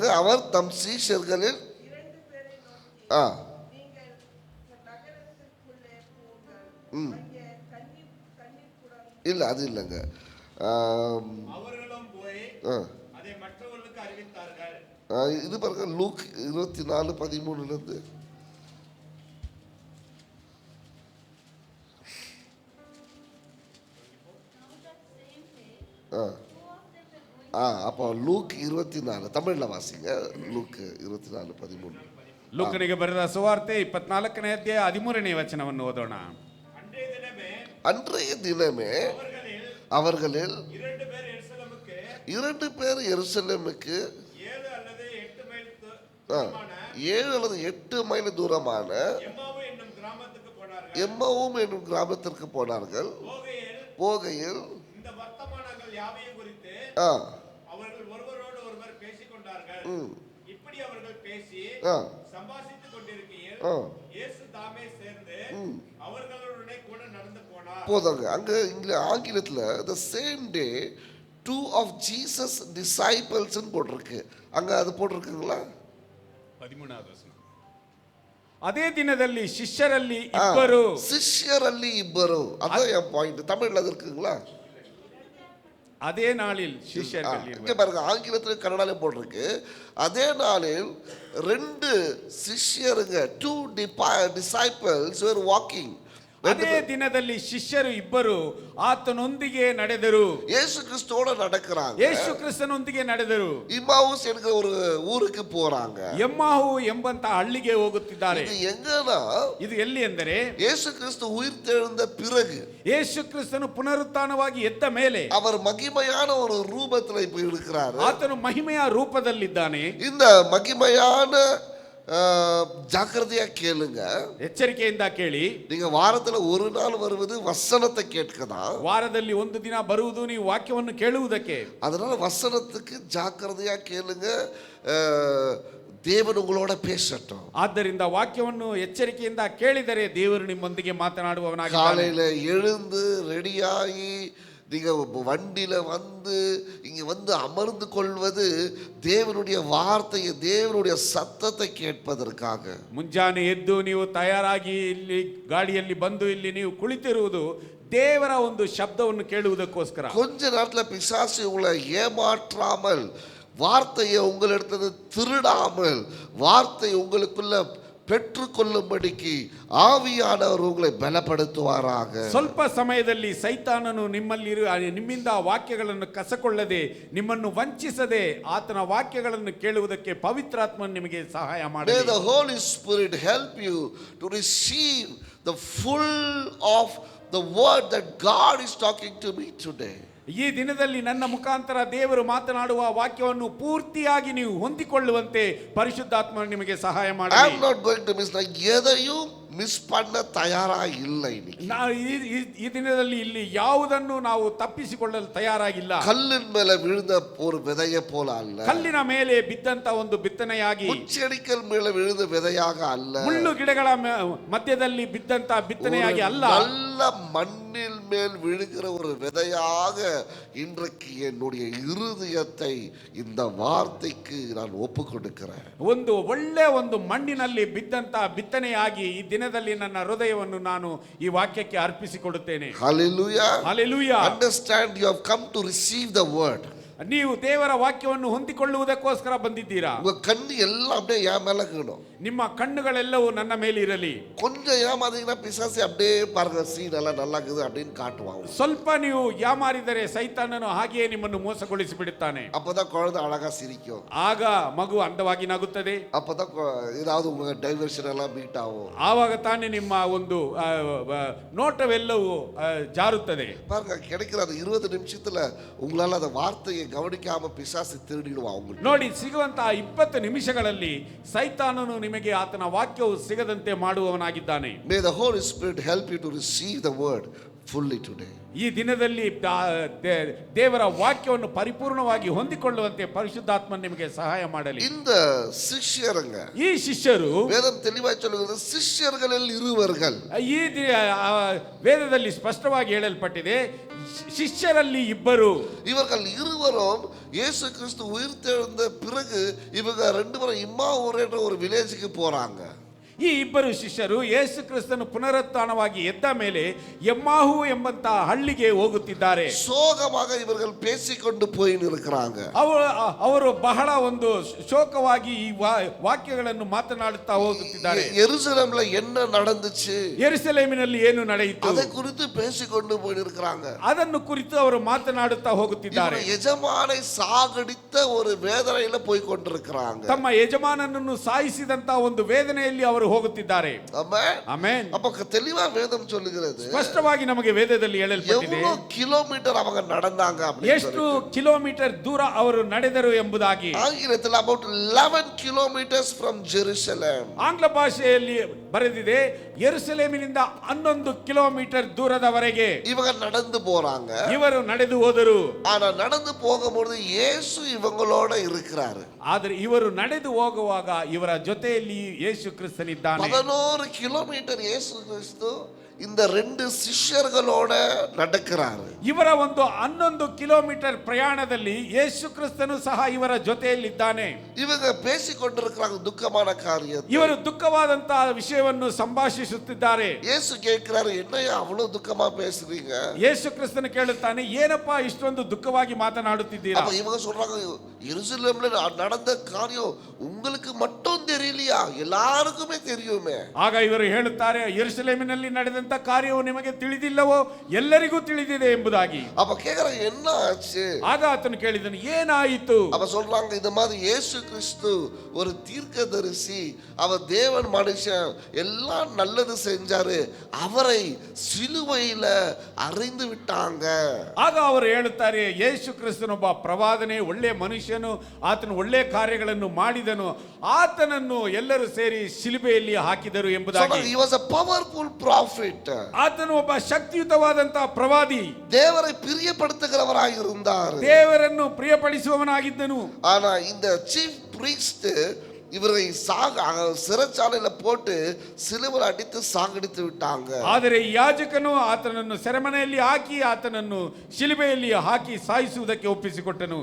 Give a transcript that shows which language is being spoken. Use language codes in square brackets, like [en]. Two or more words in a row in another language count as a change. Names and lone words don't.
[ta] அவர் தம் சீஷர்களில் இல்ல, அது இல்லைங்க. இது பாருங்க, லூக் 24:13 இருந்து. அப்போ லூக் 24 தமிழ்ல வாசிங்க. லூக் 24:13. [kn] ಲೂಕನಿಗೆ ಬರೆದ ಸುವಾರ್ತೆ 24ನೇ ಅಧ್ಯಾಯ 13ನೇ ವಚನವನ್ನು ಓದೋಣ. [ta] அன்றைய தினமே அவர்களில் 2 பேர் எருசலேமுக்கு 7 அல்லது 8 மைல் தூரமான எம்மாவும் என்னும் கிராமத்திற்கு போனார்கள். போகையில் அவர்கள் ஒருவரோடு ஒருவர் பேசிக் கொண்டார்கள். இப்படி அவர்கள் பேசி சம்பாஷித்துக் கொண்டிருக்கையில் இயேசு தாமே சேர்ந்து அவர்களுடனே கூட நடந்து போனார். போதாங்க. அங்க ஆங்கிலத்துல [en] the same day 2 of Jesus disciples [ta] ன்னு போட்டிருக்கு. அங்க அது போட்டிருக்குங்களா? [kn] 13வது ವಚನ. ಅದೇ ದಿನದಲ್ಲಿ ಶಿಷ್ಯರಲ್ಲಿ ಇಬ್ಬರು. ಶಿಷ್ಯರಲ್ಲಿ ಇಬ್ಬರು, ಅದೇ [ta] என் பாயிண்ட். தமிழ்ல அது இருக்குங்களா? அதே நாளில் ಶಿಷ್ಯர்கள் இங்க பாருங்க, ஆங்கிலத்துல கன்னடால போட்டிருக்கு. அதே நாளில் 2 சிஷ்யருங்க, [en] 2 disciples were walking. [kn] ಅದೇ ದಿನದಲ್ಲಿ ಶಿಷ್ಯರು ಇಬ್ಬರು ಆತನೊಂದಿಗೆ ನಡೆದರು. [ta] ಯೇಸು ಕ್ರಿಸ್ತோட நடக்கறாங்க. [kn] ಯೇಸು ಕ್ರಿಸ್ತನೊಂದಿಗೆ ನಡೆದರು. ಇಮ್ಮಾವುಸ್ ಎನ್ನುವ ஒரு ஊருக்கு போறாங்க. ಎಮ್ಮಾಹು ಎಂಬಂತ ಹಳ್ಳಿಗೆ ಹೋಗುತ್ತಿದ್ದಾರೆ. ಇದು ಎಂಗನಾ? ಇದು ಎಲ್ಲಿ ಎಂದರೆ, [ta] ಯೇಸು ಕ್ರಿಸ್ತು உயிர்த்தெழுந்த பிறகு, [kn] ಯೇಸು ಕ್ರಿಸ್ತನು ಪುನರುತ್ಥಾನವಾಗಿ ಎದ್ದ ಮೇಲೆ [ta] அவர் மகிமையான ஒரு ரூபத்துல இப்ப இருக்கிறாரு. [kn] ಆತನು ಮಹಿಮೆಯ ರೂಪದಲ್ಲಿದ್ದಾನೆ. [ta] இந்த மகிமையான ஜாக்கிரதையா கேளுங்க, [kn] ಎಚ್ಚರಿಕೆಯಿಂದ ಕೇಳಿ. [ta] நீங்க வாரத்துல ஒரு நாள் வருவது வசனத்தை கேட்கதான். [kn] ವಾರದಲ್ಲಿ ಒಂದು ದಿನ ಬರುವುದು ನೀವು ವಾಕ್ಯವನ್ನು ಕೇಳುವುದಕ್ಕೆ. [ta] அதனால வசனத்துக்கு ஜாக்கிரதையா கேளுங்க. ದೇವರು ಉங்களோட பேசட்டும். [kn] ಆದ್ದರಿಂದ ವಾಕ್ಯವನ್ನು ಎಚ್ಚರಿಕೆಯಿಂದ ಕೇಳಿದರೆ ದೇವರು ನಿಮ್ಮೊಂದಿಗೆ ಮಾತನಾಡುವವನಾಗಿದ್ದಾನೆ. [ta] காலையில எழுந்து ரெடியாகி நீங்க வண்டியில வந்து இங்க வந்து அமர்ந்து கொள்வது தேவனுடைய வார்த்தையை, தேவனுடைய சத்தத்தை கேட்பதற்காக. [kn] ಮುಂಜಾನೆ ಎದ್ದು ನೀವು ತಯಾರಾಗಿ ಇಲ್ಲಿ ಗಾಡಿಯಲ್ಲಿ ಬಂದು ಇಲ್ಲಿ ನೀವು ಕುಳಿತಿರುವುದು ದೇವರ ಒಂದು ಶಬ್ದವನ್ನು ಕೇಳುವುದಕ್ಕೋಸ್ಕರ. [ta] கொஞ்ச நேரத்துல பிசாசு உங்களை ஏமாற்றாமல், வார்த்தையை உங்களிடத்துல திருடாமல், வார்த்தை உங்களுக்குள்ள பெற்றுக்கொள்ளும்படிக்கு ஆவியானவர் உங்களை பலப்படுத்துவாராக. [kn] ಸ್ವಲ್ಪ ಸಮಯದಲ್ಲಿ ಸೈತಾನನು ನಿಮ್ಮಿಂದ ವಾಕ್ಯಗಳನ್ನು ಕಸಕೊಳ್ಳದೆ, ನಿಮ್ಮನ್ನು ವಂಚಿಸದೆ ಆತನ ವಾಕ್ಯಗಳನ್ನು ಕೇಳುವುದಕ್ಕೆ ಪವಿತ್ರಾತ್ಮನು ನಿಮಗೆ ಸಹಾಯ [en] May [kn] ಮಾಡಲಿ. [en] the Holy Spirit help you to receive the full of the word that God is talking to me today. [kn] ಈ ದಿನದಲ್ಲಿ ನನ್ನ ಮುಖಾಂತರ ದೇವರು ಮಾತನಾಡುವ ವಾಕ್ಯವನ್ನು ಪೂರ್ತಿಯಾಗಿ ನೀವು ಹೊಂದಿಕೊಳ್ಳುವಂತೆ ಪರಿಶುದ್ಧಾತ್ಮನು ನಿಮಗೆ ಸಹಾಯ [en] I [kn] ಮಾಡಲಿ. [en] am not going to miss. [ta] நான் எதையும் மிஸ் பண்ண தயாரா இல்லை. [kn] ನಾವು ಈ ದಿನದಲ್ಲಿ ಇಲ್ಲಿ ಯಾವುದನ್ನು ನಾವು ತಪ್ಪಿಸಿಕೊಳ್ಳಲು ತಯಾರಾಗಿಲ್ಲ. [ta] கல்லின் மேல விழுந்த ஒரு விதையை போல அல்ல, [kn] ಕಲ್ಲಿನ ಮೇಲೆ ಬಿದ್ದಂತ ಒಂದು ಬಿತ್ತನೆಯಾಗಿ, [ta] முச்செடிக்கல் மேல விழுந்த விதையாக அல்ல, [kn] ಮುಳ್ಳು ಗಿಡಗಳ ಮಧ್ಯದಲ್ಲಿ ಬಿದ್ದಂತ ಬಿತ್ತನೆಯಾಗಿ ಅಲ್ಲ, [ta] நல்ல மண்ணில் மேல் விழுகிற ஒரு விதையாக இன்றைக்கு என்னுடைய இருதயத்தை இந்த வார்த்தைக்கு நான் ஒப்பு கொடுக்கிறேன். [kn] ಒಂದು ಒಳ್ಳೆ ಒಂದು ಮಣ್ಣಿನಲ್ಲಿ ಬಿದ್ದಂತ ಬಿತ್ತನೆಯಾಗಿ ಈ ದಿನದಲ್ಲಿ ನನ್ನ ಹೃದಯವನ್ನು ನಾನು ಈ ವಾಕ್ಯಕ್ಕೆ ಅರ್ಪಿಸಿಕೊಡುತ್ತೇನೆ. Hallelujah. Hallelujah. [en] Understand, you have come to receive the word. [kn] ನೀವು ದೇವರ ವಾಕ್ಯವನ್ನು ಹೊಂದಿಕೊಳ್ಳುವುದಕ್ಕೋಸ್ಕರ ಬಂದಿದ್ದೀರಾ. [ta] உங்க கண்ணு எல்லாம் அப்படியே என் மேல இருக்கணும். [kn] ನಿಮ್ಮ ಕಣ್ಣುಗಳೆಲ್ಲವೂ ನನ್ನ ಮೇಲೆ ಇರಲಿ. [ta] கொஞ்சம் ஏமாந்தீங்கன்னா பிசாசு அப்படியே பாருங்க, சீன் எல்லாம் நல்லா இருக்குது அப்படின்னு காட்டுவான். [kn] ಸ್ವಲ್ಪ ನೀವು ಯಾಮಾರಿದರೆ ಸೈತಾನನು ಹಾಗೆಯೇ ನಿಮ್ಮನ್ನು ಮೋಸಗೊಳಿಸಿ ಬಿಡುತ್ತಾನೆ. [ta] அப்பதான் குழந்தை அழகா சிரிக்கும், [kn] ಆಗ ಮಗು ಅಂದವಾಗಿ ನಗುತ್ತದೆ, [ta] அப்பதான் ஏதாவது உங்க டைவர்ஷன் எல்லாம் மீட் ஆகும். [kn] ಆವಾಗ ತಾನೇ ನಿಮ್ಮ ಒಂದು ನೋಟವೆಲ್ಲವೂ ಜಾರುತ್ತದೆ. [ta] பாருங்க, கிடைக்கிற அந்த 20 நிமிஷத்துல உங்களால அந்த வார்த்தையை கவனிக்காம பிசாசு திருடிடுவான் உங்களுக்கு. [kn] ನೋಡಿ, ಸಿಗುವಂತಹ 20 ನಿಮಿಷಗಳಲ್ಲಿ ಸೈತಾನನು ನಿಮಗೆ ಆತನ ವಾಕ್ಯವು ಸಿಗದಂತೆ ಮಾಡುವವನಾಗಿದ್ದಾನೆ. [en] May the Holy Spirit help you to receive the word fully today. [kn] ಈ ದಿನದಲ್ಲಿ ದೇವರ ವಾಕ್ಯವನ್ನು ಪರಿಪೂರ್ಣವಾಗಿ ಹೊಂದಿಕೊಳ್ಳುವಂತೆ ಪರಿಶುದ್ಧಾತ್ಮ ನಿಮಗೆ ಸಹಾಯ ಮಾಡಲಿ. [ta] இந்த சிஷ்யருங்க, [kn] ಈ ಶಿಷ್ಯರು, [ta] வேதம் தெளிவாய் சொல்லுகிறது, சிஷ்யர்களில் இருவர்கள். [kn] ಈ ವೇದದಲ್ಲಿ ಸ್ಪಷ್ಟವಾಗಿ ಹೇಳಲ್ಪಟ್ಟಿದೆ, ಶಿಷ್ಯರಲ್ಲಿ ಇಬ್ಬರು. [ta] இவர்கள் இருவரும் இயேசு கிறிஸ்து உயிர்த்தெழுந்த பிறகு இவங்க 2 பேரும் இம்மாவூர் என்ற ஒரு வில்லேஜுக்கு போறாங்க. [kn] ಈ ಇಬ್ಬರು ಶಿಷ್ಯರು ಯೇಸು ಕ್ರಿಸ್ತನು ಪುನರುತ್ಥಾನವಾಗಿ ಎದ್ದ ಮೇಲೆ ಎಮ್ಮಾಹು ಎಂಬಂತಹ ಹಳ್ಳಿಗೆ ಹೋಗುತ್ತಿದ್ದಾರೆ. [ta] சோகமாக இவர்கள் பேசிக்கொண்டு போயின்னிருக்கிறாங்க. [kn] ಅವರು ಬಹಳ ಒಂದು ಶೋಕವಾಗಿ ಈ ವಾಕ್ಯಗಳನ್ನು ಮಾತನಾಡುತ್ತಾ ಹೋಗುತ್ತಿದ್ದಾರೆ. [ta] ಯೆರೂಸಲೇಮಿல் என்ன நடந்துச்சு, [kn] ಯೆರೂಸಲೇಮಿನಲ್ಲಿ ಏನು ನಡೆಯಿತು, [ta] அதை குறித்து பேசிக்கொண்டு போயின்னிருக்கிறாங்க. [kn] ಅದನ್ನು ಕುರಿತು ಅವರು ಮಾತನಾಡುತ್ತಾ ಹೋಗುತ್ತಿದ್ದಾರೆ. [ta] ಯಜಮಾனை சாகடித்த ஒரு வேதனையில போய் கொண்டிருக்கிறாங்க. [kn] ತಮ್ಮ ಯಜಮಾನನನ್ನು ಸಾಯಿಸಿದಂತ ಒಂದು ವೇದನೆಯಲ್ಲಿ ಅವರು ಹೋಗುತ್ತಿದ್ದಾರೆ. ಆಮೆನ್. [ta] அப்ப தெளிவா வேதம் சொல்லுகிறது, [kn] ಸ್ಪಷ್ಟವಾಗಿ ನಮಗೆ ವೇದದಲ್ಲಿ ಹೇಳಲ್ಪಟ್ಟಿದೆ [ta] எவ்வளவு கிலோமீட்டர் அவங்க நடந்தாங்க அப்படி, [kn] ಎಷ್ಟು ಕಿಲೋಮೀಟರ್ ದೂರ ಅವರು ನಡೆದರು ಎಂಬುದಾಗಿ. [en] ஆங்கிலத்தில் about 11 kilometers from Jerusalem. [kn] ಆಂಗ್ಲ ಭಾಷೆಯಲ್ಲಿ ಬರೆದಿದೆ, ಯೆರೂಸಲೇಮಿನಿಂದ 11 ಕಿಲೋಮೀಟರ್ ದೂರದವರೆಗೆ [ta] இவங்க நடந்து போறாங்க. [kn] ಇವರು ನಡೆದು ಹೋದರು. [ta] ஆனா நடந்து போகும்போது இயேசு இவங்களோட இருக்கிறாரு. [kn] ಆದರೆ ಇವರು ನಡೆದು ಹೋಗುವಾಗ ಇವರ ಜೊತೆಯಲ್ಲಿ ಯೇಸು ಕ್ರಿಸ್ತನಿದ್ದಾನೆ. [ta] 11 கிலோமீட்டர் இயேசு கிறிஸ்து இந்த 2 ಶಿಷ್ಯர்களோட நடக்கிறாரு. [kn] ಇವರ ಒಂದು 11 ಕಿಲೋಮೀಟರ್ ಪ್ರಯಾಣದಲ್ಲಿ ಯೇಸು ಕ್ರಿಸ್ತನು ಸಹ ಇವರ ಜೊತೆಯಲ್ಲಿದ್ದಾನೆ. [ta] இவங்க பேசிக்கொண்டிருக்கிறாங்க துக்கமான காரியத்தை. [kn] ಇವರು ದುಃಖವಾದಂತಹ ವಿಷಯವನ್ನು ಸಂಭಾಷಿಸುತ್ತಿದ್ದಾರೆ. [ta] இயேசு கேட்கிறாரு, என்னையா அவ்வளவு துக்கமா பேசுறீங்க? [kn] ಯೇಸು ಕ್ರಿಸ್ತನು ಕೇಳುತ್ತಾನೆ, ಏನಪ್ಪಾ ಇಷ್ಟೊಂದು ದುಃಖವಾಗಿ ಮಾತನಾಡುತ್ತಿದ್ದೀರಾ? [ta] அப்ப இவங்க சொல்றாங்க, எருசலேம்ல நடந்த காரியம் உங்களுக்கு மட்டும் தெரியலையா, எல்லாருக்குமே தெரியுமே. [kn] ಆಗ ಇವರು ಹೇಳುತ್ತಾರೆ, ಯೆರೂಸಲೇಮಿನಲ್ಲಿ ನಡೆದಂತ ಕಾರ್ಯವು ನಿಮಗೆ ತಿಳಿದಿಲ್ಲವೋ, ಎಲ್ಲರಿಗೂ ತಿಳಿದಿದೆ ಎಂಬುದಾಗಿ. [ta] அப்ப கேக்குறாங்க, என்ன ஆச்சு? [kn] ಆಗ ಆತನು ಕೇಳಿದನು, ಏನಾಯಿತು? [ta] அப்ப சொல்றாங்க, இந்த மாதிரி இயேசு கிறிஸ்து ஒரு தீர்க்கதரிசி, அவர் தேவன் மனுஷன், எல்லாம் நல்லது செஞ்சாரு, அவரை சிலுவையில அறைந்து விட்டாங்க. [kn] ಆಗ ಅವರು ಹೇಳುತ್ತಾರೆ, ಯೇಸು ಕ್ರಿಸ್ತನೊಬ್ಬ ಪ್ರವಾದನೆ, ಒಳ್ಳೆ ಮನುಷ್ಯನು, ಆತನು ಒಳ್ಳೆ ಕಾರ್ಯಗಳನ್ನು ಮಾಡಿದನು, ಆತನನ್ನು ಎಲ್ಲರೂ ಸೇರಿ ಶಿಲುಬೆಯಲ್ಲಿ ಹಾಕಿದರು ಎಂಬುದಾಗಿ. [en] He was a powerful prophet. [kn] ಆತನು ಒಬ್ಬ ಶಕ್ತಿಯುತವಾದಂತಹ ಪ್ರವಾದಿ, [ta] தேவரை பிரியப்படுத்துகிறவராக இருந்தார். [kn] ದೇವರನ್ನು ಪ್ರಿಯಪಡಿಸುವವನಾಗಿದ್ದನು. [ta] ஆனா இந்த சீஃப் பிரீஸ்ட் இவரை சிறைச்சாலையில போட்டு சிலுவையில் அடித்து சாகடித்து விட்டாங்க. [kn] ಆದರೆ ಯಾಜಕನು ಆತನನ್ನು ಸೆರೆಮನೆಯಲ್ಲಿ ಹಾಕಿ ಆತನನ್ನು ಶಿಲುಬೆಯಲ್ಲಿ ಹಾಕಿ ಸಾಯಿಸುವುದಕ್ಕೆ ಒಪ್ಪಿಸಿಕೊಟ್ಟನು.